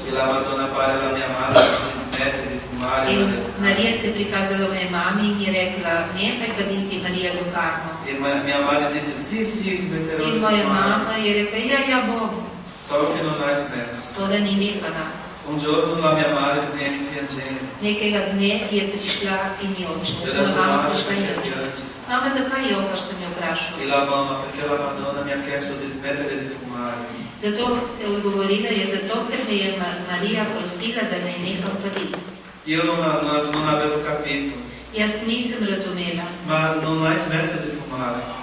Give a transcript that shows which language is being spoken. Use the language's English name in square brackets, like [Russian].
[Italian] E la Madonna pare alla mia madre che si smette di fumare. [Slovenian] In Marija se je prikazala moje mami in je rekla, nehaj kaditi, Marija, dokarno. [Italian] E mia madre dice, sì, smetterò di [Slovenian] In moja [Italian] fumare. [Slovenian] mama je rekla, ja, bom, [Italian] Solo che non hai smesso. [Slovenian] to da ni nehala. [Italian] Un giorno la mia madre viene piangendo. [Slovenian] Nekega dne je prišla in joče. [Italian] E [Slovenian] Moja [Italian] la [Slovenian] mama [Italian] mamma [Slovenian] prišla in joče. [Italian] piange. [Slovenian] Mama, zakaj jokaš, sem jo vprašal. [Italian] E la mamma, perché la Madonna mi ha chiesto di smettere di fumare. [Slovenian] Zato je odgovorila, je zato, ker me je Marija prosila, da naj neham kaditi. [Italian] Io non avevo capito, [Slovenian] Jaz nisem razumela. [Italian] ma non hai smesso di fumare.